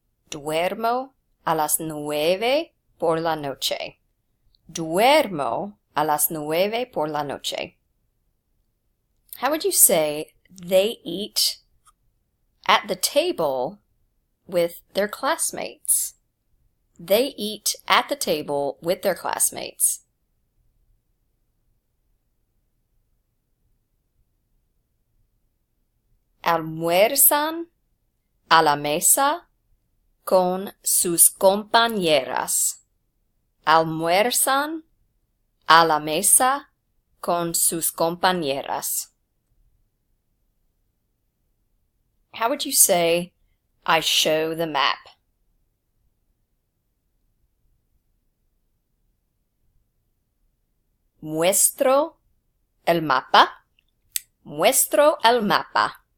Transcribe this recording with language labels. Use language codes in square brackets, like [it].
[es] Duermo a las 9 por la noche. Duermo a las 9 por la noche. [en] How would you say they eat at the table with their classmates? They eat at the table with their classmates. [es] Almuerzan a la mesa con sus compañeras. Almuerzan a la mesa con sus compañeras. [en] How would you say, I show the map? [es] Muestro el mapa. Muestro el mapa.